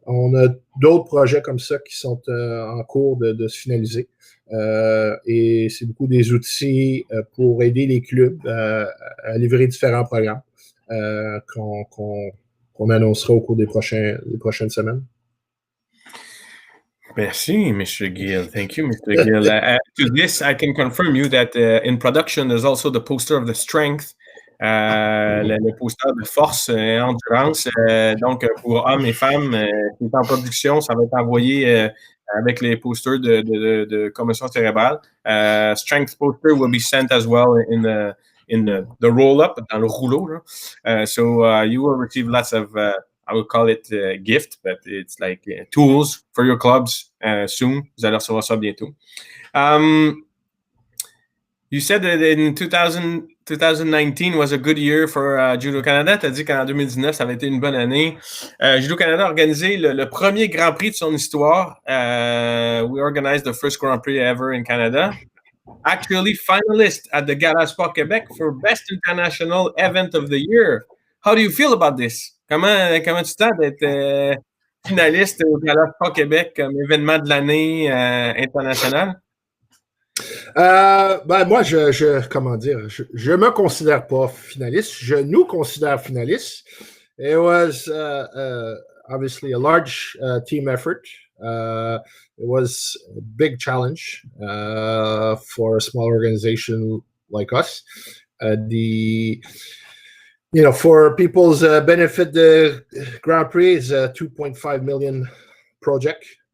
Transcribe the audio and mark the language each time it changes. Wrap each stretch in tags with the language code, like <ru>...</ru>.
<fr>On a d'autres projets comme ça qui sont en cours de se finaliser. Et c'est beaucoup des outils pour aider les clubs à livrer différents programmes qu'on annoncera au cours des prochaines semaines. Merci,</fr> <en>Mr. Gill. Thank you, Mr. Gill. To this, I can confirm you that in production, there's also the poster of the strength,</en> <fr>le poster de force et endurance. Donc, pour hommes et femmes qui est en production, ça va être envoyé avec les posters de commotion cérébrale.</fr> <en>Strength poster will be sent as well in the roll-up,</en> <fr>dans le rouleau.</fr> <en>So you will receive lots of I would call it a gift, but it's like tools for your clubs soon.</en> <fr>Vous allez recevoir ça bientôt.</fr> <en>You said that in 2019 was a good year for Judo Canada.</en> <fr>Tu as dit qu'en 2019, ça avait été une bonne année. Judo Canada a organisé le premier Grand Prix de son histoire.</fr> <en>We organized the first Grand Prix ever in Canada. Actually, finalist at the Gala Sport Québec for Best International Event of the Year. How do you feel about this?</en> <fr>Comment tu te sens d'être finaliste au Gala Sport Québec comme événement de l'année international? Moi, comment dire, je me considère pas finaliste. Je nous considère finalistes.</fr> <en>It was obviously a large team effort. It was a big challenge for a small organization like us. For people's benefit, the Grand Prix is a $2.5 million project.</en>